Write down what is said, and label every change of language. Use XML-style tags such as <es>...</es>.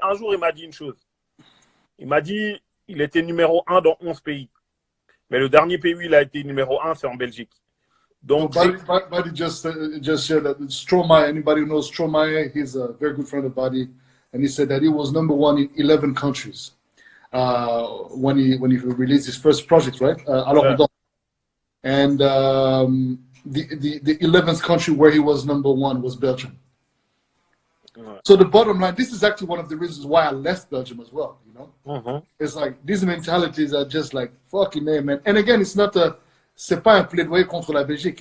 <fr>Un jour, il m'a dit une chose. Il m'a dit, il était numéro 1 dans 11 pays. Mais le dernier pays où il a été numéro 1, c'est en Belgique. Donc,</fr> <en>so Buddy just shared that Stromae, anybody who knows Stromae, he's a very good friend of Buddy, and he said that he was number 1 in 11 countries when he released his first project, right? Yeah. And the 11th country where he was number 1 was Belgium.</en> <fr>Ouais.</fr> <en>So the bottom line, this is actually one of the reasons why I left Belgium as well. Mm-hmm. It's like these mentalities are just like fucking name, man. And again,</en> <fr>c'est pas un plaidoyer contre la Belgique.</fr>